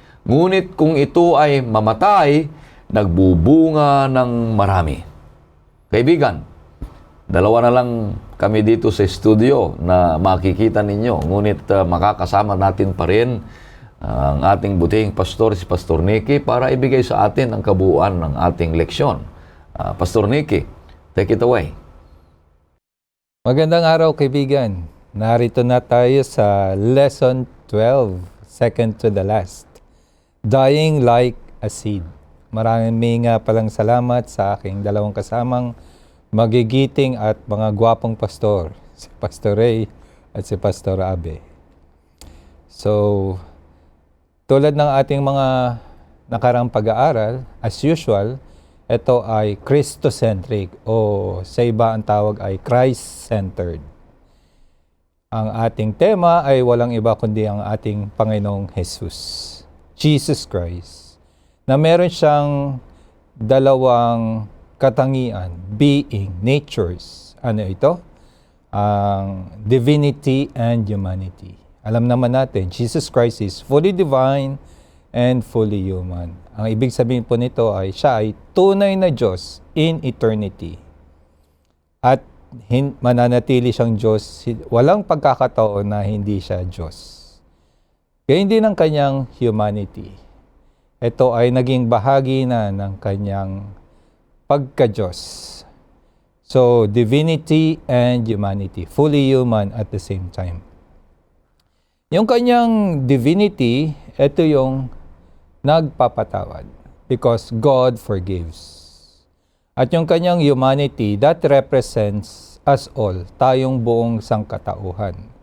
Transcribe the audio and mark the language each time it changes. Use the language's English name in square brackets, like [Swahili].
[Filipino] Ngunit kung ito ay mamatay, nagbubunga ng marami." Kaibigan, dalawa na lang kami dito sa studio na makikita ninyo. Ngunit makakasama natin pa rin ang ating butihing pastor, si Pastor Nicky, para ibigay sa atin ang kabuuan ng ating leksyon. [English] Pastor Nicky, take it away. [Filipino] Magandang araw, kaibigan. Narito na tayo sa Lesson 12, [English] second to the last. Dying like a seed. [Filipino] Maraming palang salamat sa aking dalawang kasamang magigiting at mga gwapong pastor, si Pastor Ray at si Pastor Abe. So, tulad ng ating mga nakarang pag-aaral, [English] as usual, [Filipino] ito ay Christocentric o sa iba ang tawag ay Christ-centered. Ang ating tema ay walang iba kundi ang ating Panginoong Jesus, Jesus Christ, na meron siyang dalawang katangian, being, natures. Ano ito? Ang divinity and humanity. Alam naman natin, [English] Jesus Christ is fully divine and fully human. [Filipino] Ang ibig sabihin po nito ay siya ay tunay na Diyos [English] in eternity. [Filipino] At mananatili siyang Diyos, walang pagkakataon na hindi siya Diyos. Kaya hindi ng kanyang humanity. Ito ay naging bahagi na ng kanyang pagka-Diyos. [English] So, divinity and humanity, fully human at the same time. [Filipino] Yung kanyang divinity, ito yung nagpapatawad [English] because God forgives. [Filipino] At yung kanyang humanity, [English] that represents us all, [Filipino] tayong buong sangkatauhan.